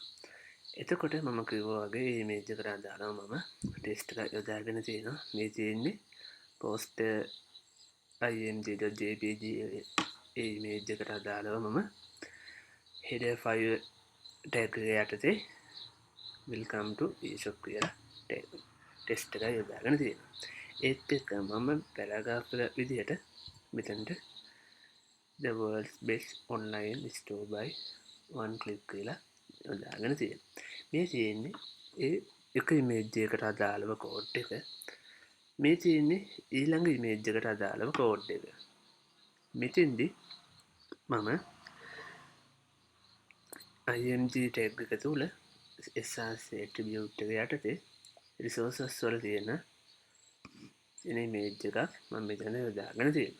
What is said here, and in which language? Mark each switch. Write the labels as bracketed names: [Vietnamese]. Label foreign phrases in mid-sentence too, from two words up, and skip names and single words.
[Sinhala] එතකොට මම කිව්වා වගේ image එකට අදාළව මම text එකක් යොදාගෙන තියෙනවා. මේ තියෙන්නේ [English] post img.jpg [Sinhala] ඒ image එකට අදාළව මම [English] header file tag [Sinhala] එක යටතේ [English] welcome to eShop [Sinhala] කියලා text එකක් යොදාගෙන තියෙනවා. ඒත් එක්ක මම paragraph එක විදිහට මෙතනට [English] the world's best online store by one click [Sinhala] කියලා යොදාගෙන තියෙනවා. මේ තියෙන්නේ ඒ එක image එකට අදාළව code එක. මේ තියෙන්නේ ඊළඟ image එකට අදාළව code එක. මෙතෙන්දි මම [English] img tag [Sinhala] එක තුල [English] src attribute [Sinhala] එක යටතේ resources වල තියෙන image එකක් මම මෙතන යොදාගෙන තියෙනවා.